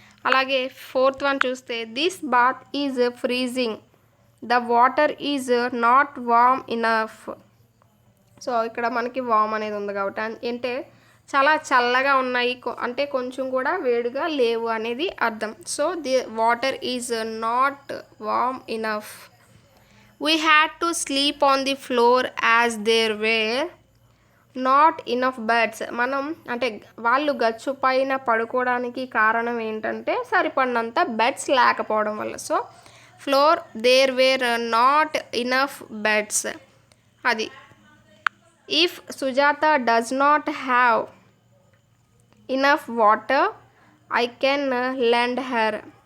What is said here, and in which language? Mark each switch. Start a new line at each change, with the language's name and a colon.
Telugu: అలాగే fourth one చూస్తే
English: This bath is freezing the water is not warm enough.
Telugu: So ఇక్కడ మనకి వామ్ అనేది ఉంది కాబట్టి అంటే చాలా చల్లగా ఉన్నాయి, అంటే కొంచెం కూడా వేడిగా లేవు అనేది అర్థం.
English: So the water is not warm enough. We had to sleep on the floor as there were not enough beds.
Telugu: మనం అంటే వాళ్ళు గచ్చు పైన పడుకోవడానికి కారణం ఏంటంటే సరిపడినంత బెడ్స్ లేకపోవడం వల్ల.
English: So floor there were not enough beds. అది if Sujata does not have enough water I can lend her.